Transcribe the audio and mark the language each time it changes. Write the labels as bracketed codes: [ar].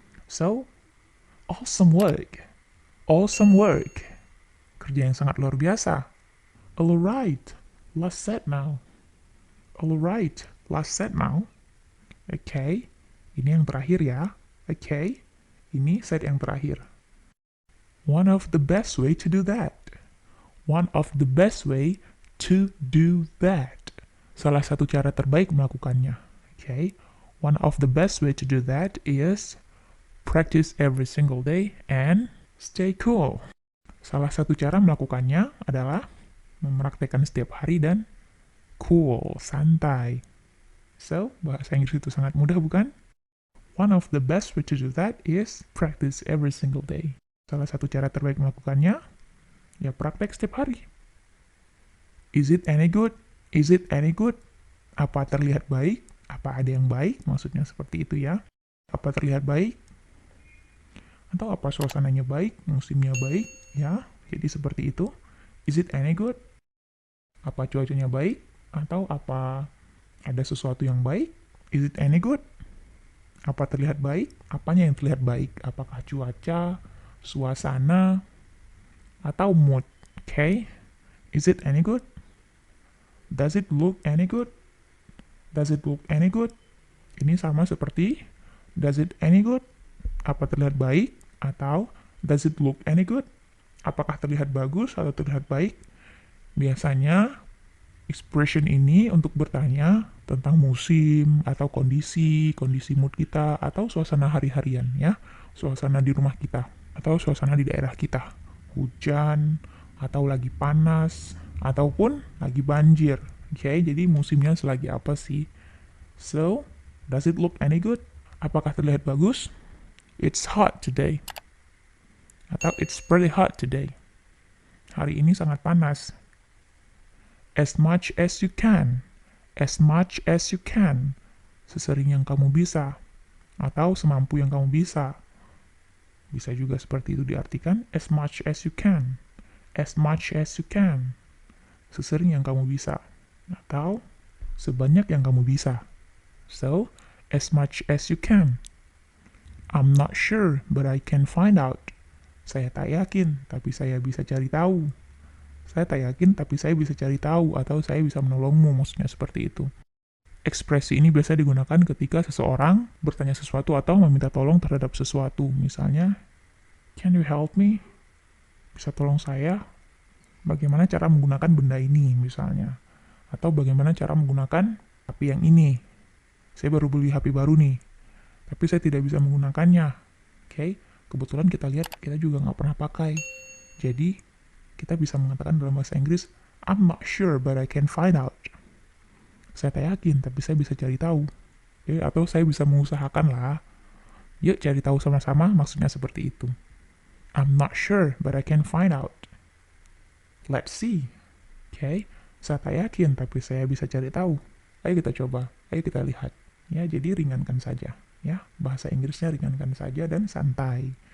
[en] So, awesome work. Awesome work. [id] Kerja yang sangat luar biasa. [en] Alright, last set now. Alright, last set now. [id] Oke, ini yang terakhir ya. Oke, ini set yang terakhir. [en] One of the best way to do that. One of the best way to do that. [id] Salah satu cara terbaik melakukannya. [en] Okay. One of the best way to do that is practice every single day and stay cool. [id] Salah satu cara melakukannya adalah mempraktekkan setiap hari dan cool, santai. So, bahasa Inggris itu sangat mudah bukan? [en] One of the best way to do that is practice every single day. [id] Salah satu cara terbaik melakukannya ya praktek setiap hari. [en] Is it any good? Is it any good? [id] Apa terlihat baik? Apa ada yang baik? Maksudnya seperti itu ya. Apa terlihat baik? Atau apa suasananya baik? Musimnya baik? Ya, jadi seperti itu. [en] Is it any good? [id] Apa cuacanya baik? Atau apa ada sesuatu yang baik? [en] Is it any good? [id] Apa terlihat baik? Apanya yang terlihat baik? Apakah cuaca, suasana, atau mood? Okay? [en] Is it any good? Does it look any good? Does it look any good? [id] Ini sama seperti [en] does it any good? [id] Apa terlihat baik? [en] Atau does it look any good? [id] Apakah terlihat bagus atau terlihat baik? Biasanya expression ini untuk bertanya tentang musim atau kondisi mood kita atau suasana hari-harian ya. Suasana di rumah kita atau suasana di daerah kita. Hujan atau lagi panas ataupun lagi banjir. [en] Okay, [id] jadi musimnya selagi apa sih? [en] So, does it look any good? [id] Apakah terlihat bagus? [en] It's hot today. Atau it's pretty hot today. [id] Hari ini sangat panas. [en] As much as you can. As much as you can. [id] Sesering yang kamu bisa. Atau semampu yang kamu bisa. Bisa juga seperti itu diartikan [en] as much as you can. [id] As much as you can. Sesering yang kamu bisa. Atau sebanyak yang kamu bisa. [en] So, as much as you can. I'm not sure, but I can find out. [id] Saya tak yakin, tapi saya bisa cari tahu. Saya tak yakin, tapi saya bisa cari tahu. Atau saya bisa menolongmu, maksudnya seperti itu. Ekspresi ini biasa digunakan ketika seseorang bertanya sesuatu atau meminta tolong terhadap sesuatu. Misalnya, [en] can you help me? [id] Bisa tolong saya? Bagaimana cara menggunakan benda ini, misalnya. Atau bagaimana cara menggunakan HP yang ini. Saya baru beli HP baru nih, tapi saya tidak bisa menggunakannya. Oke, kebetulan kita lihat, kita juga nggak pernah pakai. Jadi, kita bisa mengatakan dalam bahasa Inggris, [en] I'm not sure, but I can find out. [id] Saya tak yakin, tapi saya bisa cari tahu. Oke, atau saya bisa mengusahakan lah. Yuk cari tahu sama-sama, maksudnya seperti itu. [en] I'm not sure, but I can find out. Let's see. [id] Oke, saya tak yakin, tapi saya bisa cari tahu. Ayo kita coba, ayo kita lihat. Ya, jadi ringankan saja. Ya, bahasa Inggrisnya ringankan saja dan santai.